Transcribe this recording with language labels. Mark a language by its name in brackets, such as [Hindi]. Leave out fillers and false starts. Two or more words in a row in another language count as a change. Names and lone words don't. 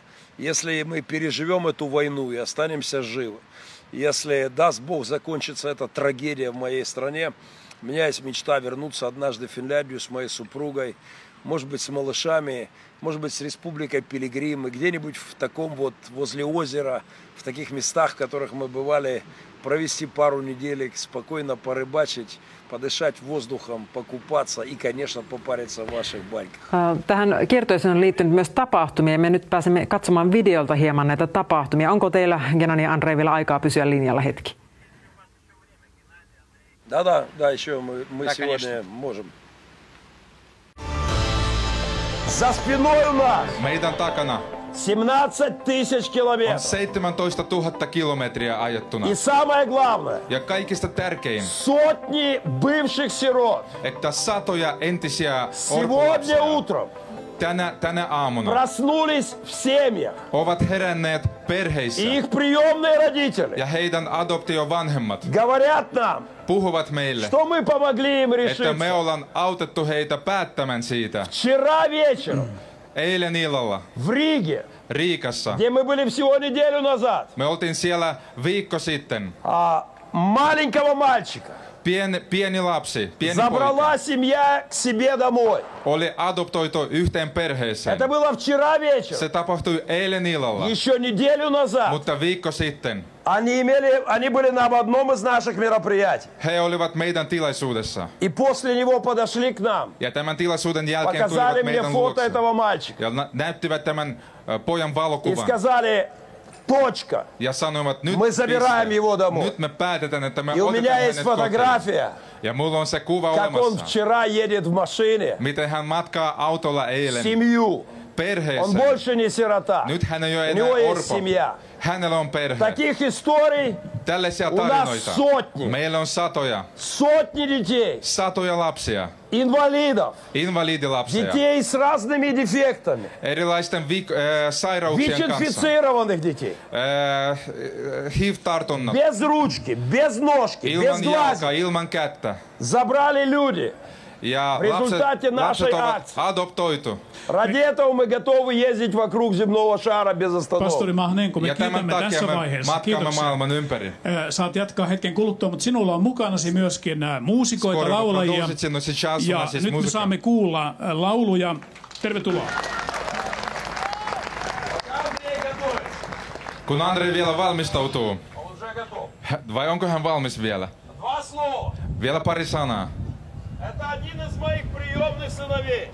[Russian] Если мы переживем эту войну и останемся живы, если, даст Бог, закончится эта трагедия в моей стране, у меня есть мечта вернуться однажды в Финляндию с моей супругой, может быть, с малышами, может быть, с Республикой Пилигрим, и где-нибудь в таком возле озера, в таких местах, в которых мы бывали, провести пару недель, спокойно порыбачить, подышать воздухом, покупаться и, конечно, попариться в ваших баньках. [Finnish] Tähän kiertueeseen on liittynyt myös tapahtumia ja me nyt pääsemme katsomaan videolta hieman näitä tapahtumia. Onko teillä, Gennady ja Andrei, vielä aikaa pysyä linjalla hetki? [Russian] Да, еще мы сегодня можем. За спиной у нас! [Finnish] Meidän takana [Russian] 17 000 километров. [Finnish] on 17 000 kilometriä ajettuna. [Russian] И самое главное, [Finnish] Ja kaikista tärkein, [Russian] сотни бывших сирот [Finnish] että satoja entisiä [Russian] сегодня [Finnish] orpolapsia [Russian] утром [Finnish] tänä aamuna [Russian] проснулись в семьях. [Finnish] ovat heränneet perheissä. [Russian] И их приемные родители [Finnish] Ja heidän adoptiovanhemmat [Russian] говорят нам, [Finnish] puhuvat meille, [Russian] что мы помогли им [Finnish] että me [Russian] решиться. [Finnish] ollaan autettu heitä päättämään siitä. [Russian] Вчера вечером [Finnish] Eilen illalla [Russian] в Риге, [Finnish] Riikassa [Russian] где мы были всего неделю назад, [Finnish] me oltiin siellä viikko sitten. [Russian] маленького мальчика [Finnish] Pieni lapsi, pieni [Russian] забрала [Finnish] poika, [Russian] семья к себе домой. [Finnish] oli adoptoitu yhteen perheeseen. [Russian] Это было вчера вечером. [Finnish] Se tapahtui eilen illalla, [Russian] Еще неделю назад [Finnish] mutta viikko sitten [Russian] они были на одном из наших мероприятий. [Finnish] he olivat meidän tilaisuudessa. [Russian] И после него подошли к нам. [Finnish] Ja tämän tilaisuuden jälkeen [Russian] Показали [Finnish] tulivat [Russian] мне [Finnish] meidän [Russian] фото [Finnish] luokse [Russian] этого мальчика. [Finnish] ja näyttivät tämän pojan [Russian] И [Finnish] valokuvan [Russian] сказали, точка. [Finnish] ja sanoivat, nyt, [Russian] Мы забираем его домой. [Finnish] nyt me päätetään, että me [Russian] И у меня [Finnish] otetaan [Russian] есть [Finnish] hänet kotiin. [Russian] фотография, [Finnish] Ja mulla on se kuva [Russian] как он [Finnish] olemassa, [Russian] вчера едет в машине, [Finnish] miten hän matkaa autolla eilen [Russian] семью. Он [Finnish] perheeseen. [Russian] больше не сирота. [Finnish] Nyt hän ei ole [Russian] У него [Finnish] enää [Russian] есть [Finnish] orpo. [Russian] семья. [Finnish] Hänellä on perhe. [Russian] Таких историй [Finnish] Tällaisia [Russian] у нас [Finnish] tarinoita. [Russian] сотни. [Finnish] Meillä on [Russian] Sotни детей, [Finnish] satoja lapsia, [Russian] инвалидов, [Finnish] invalidilapsia, [Russian] детей с разными дефектами, [Finnish] erilaisten sairauksien kanssa, [Russian] ВИЧ-инфицированных детей. [Finnish] HIV-tartunnat, [Russian] Без ручки, без ножки, без [Finnish] ilman jalkaa, [Russian] глаза. [Finnish] ilman kättä. [Russian] Забрали люди. [Finnish] Ja [Russian] В результате [Finnish] lapset [Russian] нашей [Finnish] ovat [Russian] акции. [Finnish] adoptoitu. [Russian] Ради этого мы готовы ездить вокруг земного шара без [Finnish] Pastori [Russian] остановки. [Finnish] Mahnenko, me Ja tämän kiitämme takia tässä me vaiheessa. matkaamme Kiitoksia. maailman ympäri. Saat jatkaa hetken kuluttua, mutta sinulla on mukanasi myöskin muusikoita, [Russian] Skoro [Finnish] laulajia. [Russian] продусит, но сейчас у [Finnish] Ja [Russian] нас есть [Finnish] nyt me [Russian] музыка. [Finnish] saamme kuulla lauluja. Tervetuloa. Kun Andrei vielä valmistautuu, [Russian] Он уже готов. [Finnish] vai onko hän valmis vielä? [Russian] Два слова. [Finnish] Vielä pari sanaa. [Russian] Это один из моих приемных сыновей.